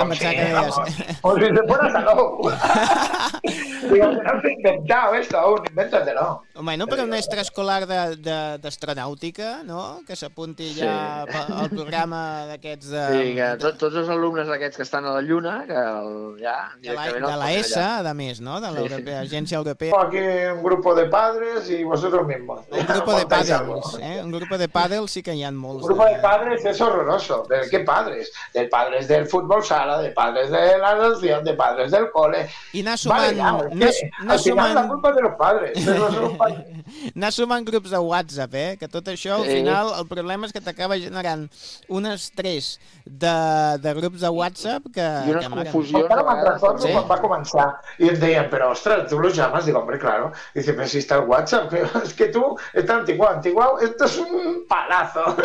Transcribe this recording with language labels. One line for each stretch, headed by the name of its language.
Spanish: com si, vamos. O si se pone hasta loco. Digo, no has inventado esto aún, invéntatelo.
Catalan: Home, no, però un extraescolar d'astronàutica, no? Que s'apunti ja al programa d'aquests... Sí, que tots els alumnes d'aquests que estan a la Lluna, que ja... De l'ESA, a més, no? De l'Agència Europea.
Spanish: Aquí un grupo de padres i vosotros mismos. Un grupo de padres, Un grupo de padres sí que hi ha molts. Un grupo de padres és horroroso. ¿De qué padres? De padres del futbol sala, de padres de la nación, de padres del cole...
Catalan: I anar sumant...
Spanish: Al final, la culpa de los padres, de los...
Catalan: Anar sumant grups de WhatsApp, que tot això al final el problema és que t'acaba generant un estrès de grups de WhatsApp que... I una confusió. Encara me'n recordo quan va començar i em deien, però ostres,
Spanish: tu lo llames? Digo, hombre, claro.
Catalan: Dice, però si està el WhatsApp, és que tu estàs antiguo,
Spanish: esto es un palazo.